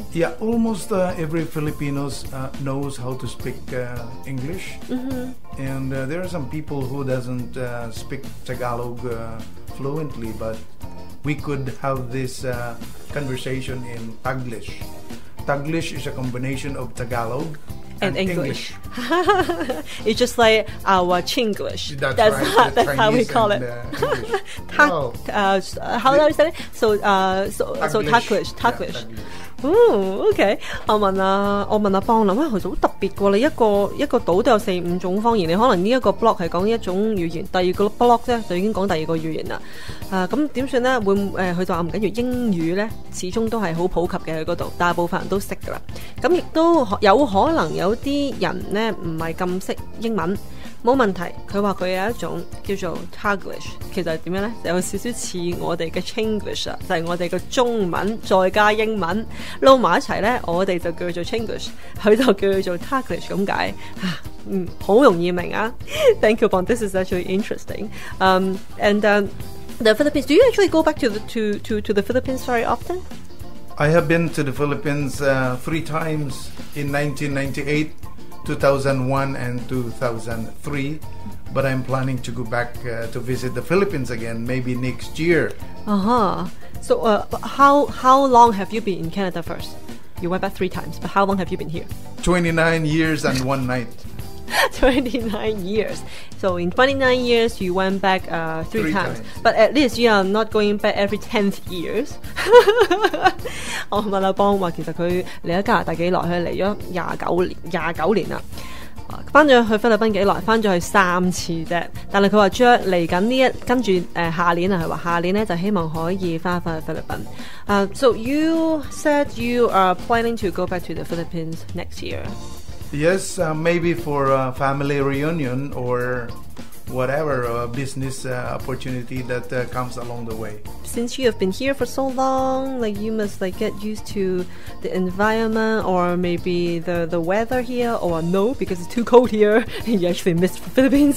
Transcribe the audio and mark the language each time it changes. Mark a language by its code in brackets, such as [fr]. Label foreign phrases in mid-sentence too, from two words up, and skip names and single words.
[en] Yeah, almost every Filipinos knows how to speak English, and there are some people who doesn't speak Tagalog fluently, but we could have this conversation in Taglish. Taglish is a combination of Tagalog and English. It's just like our Chinglish. That's right. That's how we call it. Wow. How do I say it? So Taglish. Yeah, [yue] OK。我問阿邦啦，其實好特別喎！你一個島都有4-5種方言，你可能呢一個 block 係講一種語言，第二個 block 咧就已經講第二個語言啦。咁點算咧？佢就話唔緊要，英語咧始終都係好普及嘅喺嗰度，大部分人都識㗎啦。咁亦都有可能有啲人咧唔係咁識英文。冇問題，佢話佢有一種叫做 Taglish， 其實係點樣呢？有少少似我哋嘅 Chinglish 啊，就係我哋嘅中文再加英文撈埋一齊呢，我哋就叫做 Chinglish， 佢就叫做 Taglish 咁解。好容易明啊 ！ [en] Thank you, [yue] Bon. [en] This is actually interesting. The Philippines. Do you actually go back to the Philippines very often? I have been to the Philippines 3 times in 1998. 2001 and 2003, but I'm planning to go back to visit the Philippines again maybe next year. So how long have you been in Canada first? You went back 3 times, but how long have you been here? 29 years and 1 night. 29 years. So in 29 years, you went back 3 times. But at least you are not going back every 10th years. [yue] 我問阿邦話，其實佢嚟咗加拿大幾耐？佢嚟咗29年啦。翻咗去菲律賓幾耐？翻咗去3次啫。但係佢話將嚟緊跟住下年啊，佢話下年咧就希望可以翻去菲律賓。 [en] So you said you are planning to go back to the Philippines next year. Yes, maybe for a family reunion or whatever business opportunity that comes along the way. Since you have been here for so long, like you must get used to the environment or maybe the weather here, or no, because it's too cold here and you actually miss the Philippines.